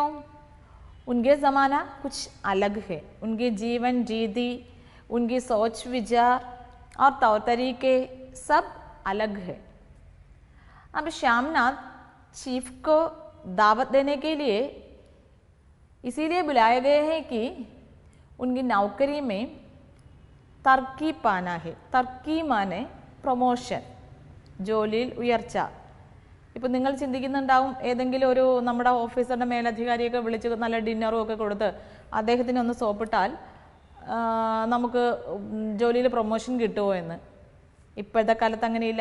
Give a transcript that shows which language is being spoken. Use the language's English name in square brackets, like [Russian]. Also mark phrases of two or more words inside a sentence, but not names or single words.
[Hindi] उनके ज़माना कुछ अलग है, उनकी जीवन रीति, उनकी सोच विचार और तौर तरीके सब अलग है. अब श्यामनाथ चीफ को दावत देने के लिए इसीलिए बुलाए गए हैं कि उनकी नौकरी में तरक्की पाना है. तरक्की माने [Malayalam] പ്രൊമോഷൻ, ജോലിയിൽ ഉയർച്ച. ഇപ്പം നിങ്ങൾ ചിന്തിക്കുന്നുണ്ടാവും, ഏതെങ്കിലും ഒരു നമ്മുടെ ഓഫീസറുടെ മേലധികാരിയൊക്കെ വിളിച്ച് നല്ല ഡിന്നറും ഒക്കെ കൊടുത്ത് അദ്ദേഹത്തിന് ഒന്ന് സോപ്പിട്ടാൽ നമുക്ക് ജോലിയിൽ പ്രൊമോഷൻ കിട്ടുമോ എന്ന്. ഇപ്പോഴത്തെ കാലത്ത് അങ്ങനെയില്ല.